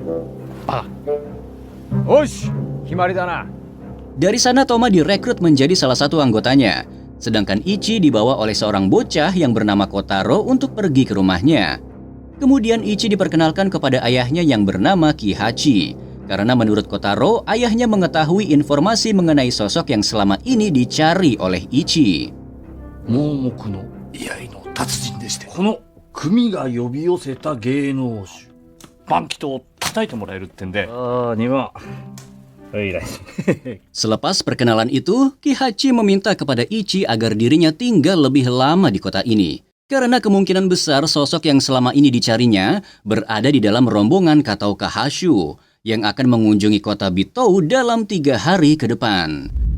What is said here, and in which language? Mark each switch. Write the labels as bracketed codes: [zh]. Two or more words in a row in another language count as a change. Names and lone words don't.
[id] Dari sana Toma direkrut menjadi salah satu anggotanya. Sedangkan Ichi dibawa oleh seorang bocah yang bernama Kotaro untuk pergi ke rumahnya. Kemudian Ichi diperkenalkan kepada ayahnya yang bernama Kihachi. Karena menurut Kotaro, ayahnya mengetahui informasi mengenai sosok yang selama ini dicari oleh Ichi. [ja] 盲目の居合の達人でして、この組が呼び寄せた芸能種バンキトを叩いてもらえるってんで、 [id] Selepas perkenalan itu, Kihachi meminta kepada Ichi agar dirinya tinggal lebih lama di kota ini. Karena kemungkinan besar sosok yang selama ini dicarinya berada di dalam rombongan Katao Kahashu yang akan mengunjungi kota Bitou dalam 3 hari ke depan.